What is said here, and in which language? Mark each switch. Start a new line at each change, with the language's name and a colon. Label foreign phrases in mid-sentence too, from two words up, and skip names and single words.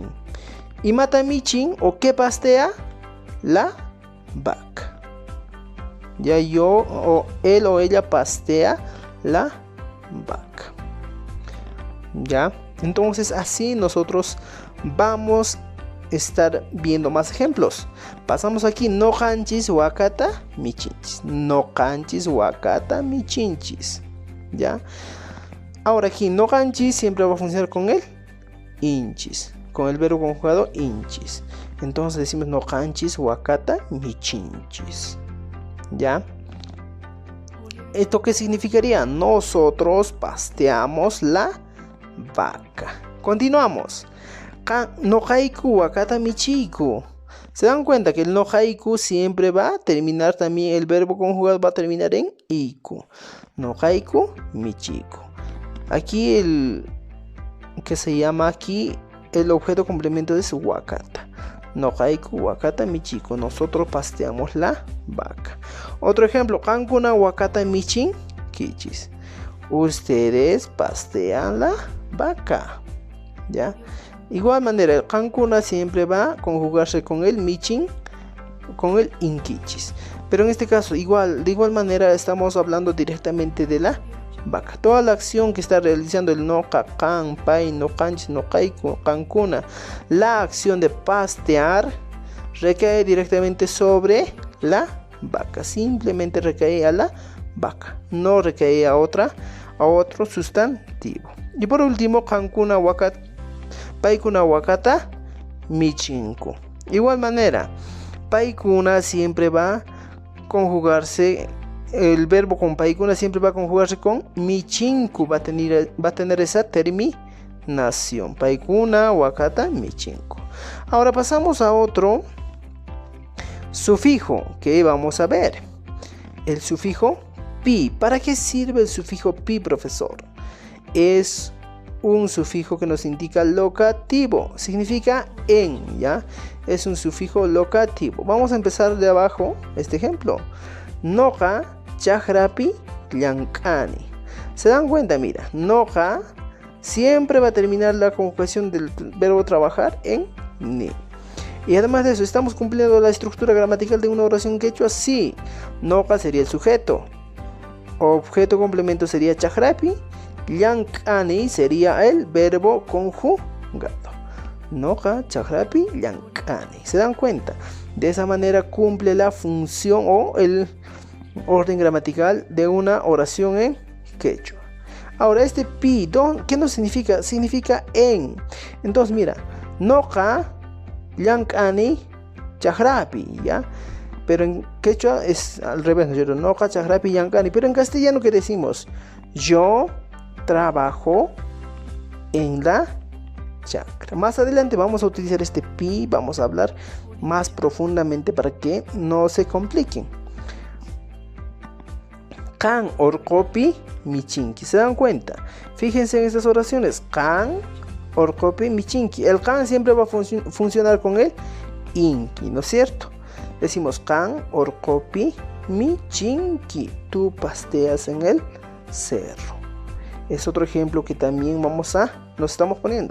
Spanish: Y
Quechua: mata michin,
Spanish: o qué pastea, la vaca. Ya yo o él o ella pastea la vaca. Ya. Entonces así nosotros vamos a estar viendo más ejemplos. Pasamos aquí,
Quechua: no hanchis wakata michinchis. No hanchis wakata michinchis.
Spanish: ¿Ya? Ahora aquí,
Quechua: no hanchis
Spanish: siempre va a funcionar con el inchis. Con el verbo conjugado inchis. Entonces decimos no hanchis wakata michinchis. ¿Ya? ¿Esto qué significaría? Nosotros pasteamos la vaca. Continuamos.
Quechua: No haiku wakata michiku.
Spanish: Se dan cuenta que el
Quechua: no haiku
Spanish: siempre va a terminar también, el verbo conjugado va a terminar en iku.
Quechua: No haiku michiku.
Spanish: Aquí el que se llama aquí el objeto complemento es wakata.
Quechua: No haiku wakata michiku.
Spanish: Nosotros pasteamos la vaca. Otro ejemplo,
Quechua: kankuna wakata michin kichis.
Spanish: Ustedes pastean la vaca. ¿Ya? Igual manera, el kankuna siempre va a conjugarse con el michin, con el inkichis. Pero en este caso, de igual manera, estamos hablando directamente de la vaca. Toda la acción que está realizando el
Quechua: noqa, kan, pai, no kanchis, no kaiku, kankuna,
Spanish: la acción de pastear recae directamente sobre la vaca. Simplemente recae a la vaca, no recae a otro sustantivo. Y por último,
Quechua: kankuna wakata, paikuna wakata michinku.
Spanish: Igual manera, paikuna siempre va a conjugarse, el verbo con paikuna siempre va a conjugarse con michinku, va a tener esa terminación.
Quechua: Paikuna wakata michinku.
Spanish: Ahora pasamos a otro sufijo que vamos a ver. El sufijo pi. ¿Para qué sirve el sufijo pi, profesor? Es un sufijo que nos indica locativo, significa en, ¿ya? Es un sufijo locativo. Vamos a empezar de abajo, este ejemplo.
Quechua: Noqa chaqrapi llank'ani.
Spanish: ¿Se dan cuenta? Mira, noqa siempre va a terminar la conjugación del verbo trabajar en ni. Y además de eso, ¿estamos cumpliendo la estructura gramatical de una oración quechua? Sí. Noqa sería el sujeto. Objeto complemento sería chaqrapi. Llank'ani sería el verbo conjugado.
Quechua: Noqa chaqrapi llank'ani.
Spanish: ¿Se dan cuenta? De esa manera cumple la función o el orden gramatical de una oración en quechua. Ahora este pi, ¿qué nos significa? Significa en. Entonces mira,
Quechua: noqa llank'ani chaqrapi,
Spanish: ¿ya? Pero en quechua es al revés, ¿no es cierto?
Quechua: Noqa chaqrapi llank'ani.
Spanish: Pero en castellano, ¿qué decimos? Yo trabajo en la chacra. Más adelante vamos a utilizar este pi, vamos a hablar más profundamente para que no se compliquen.
Quechua: Kan orqopi michinki.
Spanish: ¿Se dan cuenta? Fíjense en estas oraciones.
Quechua: Kan orqopi michinki.
Spanish: El kan siempre va a funcionar con el inki, ¿no es cierto?
Quechua: Decimos kan orqopi michinki.
Spanish: Tú pasteas en el cerro. Es otro ejemplo que también nos estamos poniendo.